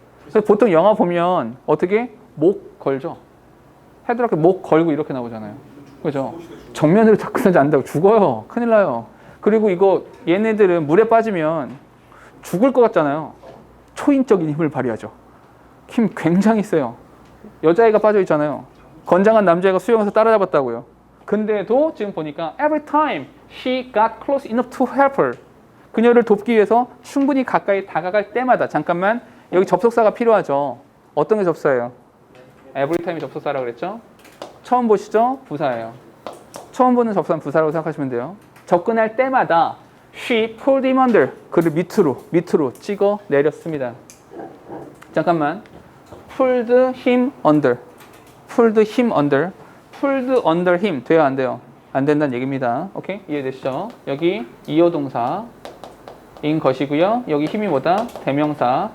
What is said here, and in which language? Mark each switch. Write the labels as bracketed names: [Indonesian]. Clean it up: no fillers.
[Korean] 그래서 보통 영화 보면 어떻게? 목 걸죠. 헤드락에 목 걸고 이렇게 나오잖아요. 그죠? 정면으로 접근하지 않는다고 죽어요. 큰일 나요. 그리고 이거 얘네들은 물에 빠지면 죽을 것 같잖아요. 초인적인 힘을 발휘하죠. 힘 굉장히 세요. 여자애가 빠져 있잖아요. 건장한 남자애가 수영해서 따라잡았다고요. 근데도 지금 보니까 [English] every time she got close enough to help her. [Korean] 그녀를 돕기 위해서 충분히 가까이 다가갈 때마다 잠깐만 여기 접속사가 필요하죠. 어떤 게 접사예요? every time이 접속사라고 그랬죠? 처음 보시죠? 부사예요. 처음 보는 접사는 부사라고 생각하시면 돼요. 접근할 때마다 [English] she pulled him under. [Korean] 그를 밑으로 찍어 내렸습니다. 잠깐만. pulled him under. pulled him under. pulled under him. 돼요, 안 돼요? 안 된다는 얘기입니다. 오케이? 이해되시죠? 여기 이어동사 인 것이고요. 여기 힘이 뭐다? 대명사.